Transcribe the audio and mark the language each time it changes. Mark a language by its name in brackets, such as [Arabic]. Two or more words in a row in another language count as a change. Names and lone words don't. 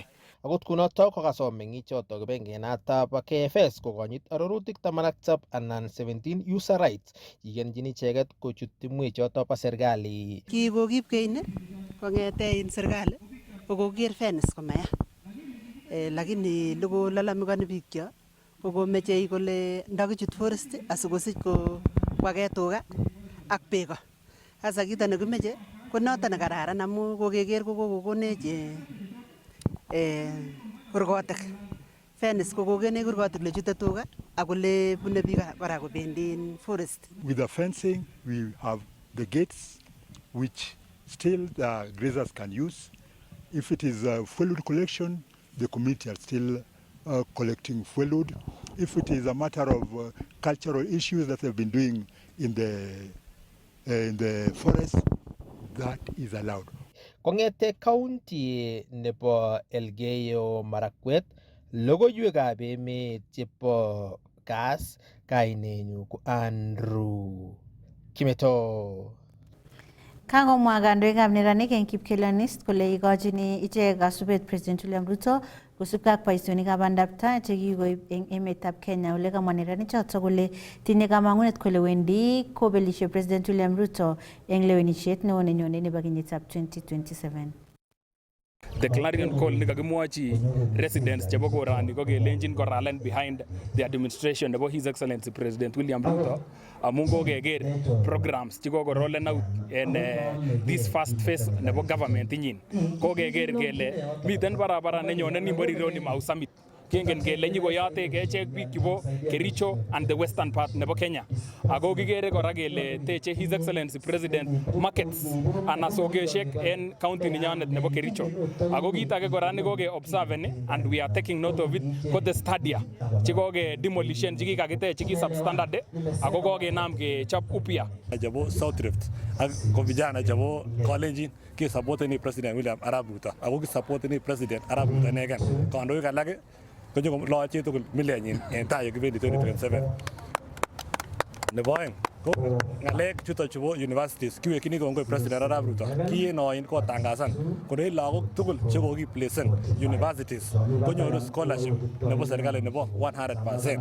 [Kalenjin] Akot kunoto kokasom meng'ichoto kibengenata bo KFS kokonyit arorutik 17 anan 17 [English] user rights [Kalenjin] kikenjin icheket kochut timwechoto bo serikali. Kikokipkeine kong'ete serikali kokoker fence komaya lakini lokolalamikan biikyo kokomeche kole ndakichut forest asikosich kwake tuga ak beko. Sasa kito nekimeche ko noto nekararan amu kokeker kokokonech kurgotik. Fence kokokonech kurgotik lechute tuga ak ole bune biik kora kobendi forest. [English] With the fencing, we have the gates which still the grazers can use. If it is fuel collection, the community are still collecting fuel. If it is a matter of cultural issues that they've been doing in the forest, that is allowed. [Kalenjin] Kong'ete county nebo Elgeyo Marakwet, logoiwekab emet chebo Kass, kainenyu ko Andrew Kimeto. Kangomwa kandoikab neranik eng kipkelionist kole ikochini ichek kasubet President William Ruto kosubkei ak boisionikab bandaptai chekikoib eng emetab Kenya ole kamwa neranichoto kole tinye kamang'unet kole wendi kobelishe President William Ruto eng lewenisiet neo nenyone nebo kenyitab 2027. [English] The clarion call [Kalenjin] nekakimwochi residents chebo korani ko kelenjin koralen [English] behind the administration [Kalenjin] nebo His Excellency President William Ruto amun kokeker programs chekokorolen [English] out in this first phase [Kalenjin] nebo government inyin. Kokeker kele miten barabara nenyone nimbo Rironi Mau Summit kengen kele nyikoyote kechek biik chebo Kericho and [English] the western part [Kalenjin] nebo Kenya. Ako kikere kora kele teche His Excellency President markets ana sokeshek en county ninyonet nebo Kericho. Ako kit age kora nekoke [English] observe and we are taking note of it [Kalenjin] ko [English] the stadia [Kalenjin] chikoke demolition chikikakitech chiki substandard ako kokenam kechop upya. Jabo South Rift ak ko vijana jabo Kalenjin ki support ni President William Arap Ruto ako ki support ni President Arap Ruto negen kandoik alak ko nyo lo chi tugul millenyin en tai kibendi 2027 nebo aeng ko ngalek chuto chebo universities kiwekini kongoi President Arap Ruto kienoin kotangasan kole lagok tugul chekokiplacen universities konyoru scholarship nebo serikali nebo 100%.